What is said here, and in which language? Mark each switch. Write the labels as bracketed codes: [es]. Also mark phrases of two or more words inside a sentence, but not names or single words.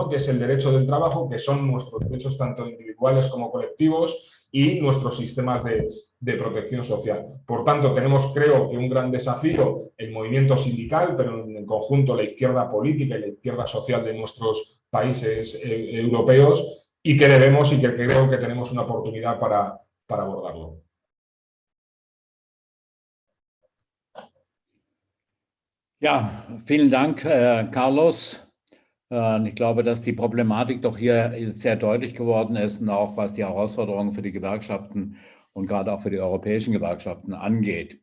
[es] Que es el derecho del trabajo, que son nuestros derechos tanto individuales como colectivos y nuestros sistemas de protección social. Por tanto, tenemos, creo que, un gran desafío, el movimiento sindical, pero en conjunto la izquierda política y la izquierda social de nuestros países europeos, y que debemos y que creo que tenemos una oportunidad para abordarlo. [de] Ja, vielen Dank, Carlos. Ich glaube, dass die Problematik doch hier sehr deutlich geworden ist und auch was die Herausforderungen für die Gewerkschaften und gerade auch für die europäischen Gewerkschaften angeht.